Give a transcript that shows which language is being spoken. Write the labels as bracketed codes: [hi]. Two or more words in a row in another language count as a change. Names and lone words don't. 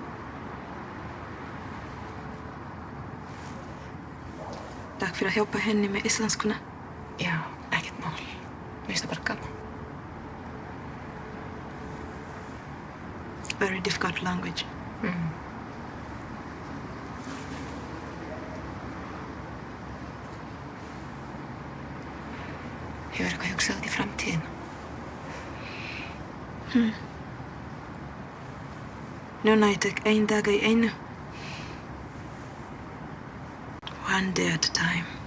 [is] Takk fyrir að hjálpa henni með íslenskuna. Já, ekkert mál. Mér finnst það bara gaman. [en] Very difficult language. [is] Hefur eitthvað hugsað út í framtíðina? Núna ég tek ein dag í einu. [en] One day at a time.